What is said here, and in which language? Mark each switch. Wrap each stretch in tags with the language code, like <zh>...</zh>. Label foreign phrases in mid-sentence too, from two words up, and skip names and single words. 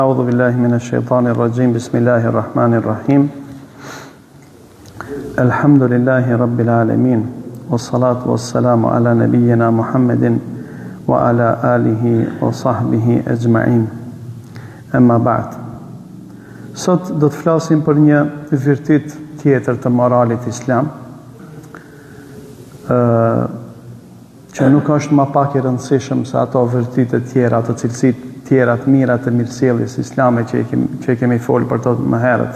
<ar>أعوذ بالله من الشيطان الرجيم بسم الله الرحمن الرحيم الحمد لله رب العالمين والصلاة والسلام على نبينا محمد وعلى آله وصحبه أجمعين أما بعد.</ar> <sq>Sot do të flasim për një virtyt tjetër të moralit islam, që nuk është më pak i rëndësishëm se ato virtyte tjera, ato cilësitë tjera të mira të mirësjelljes islame që kemi folur për to më herët.</sq>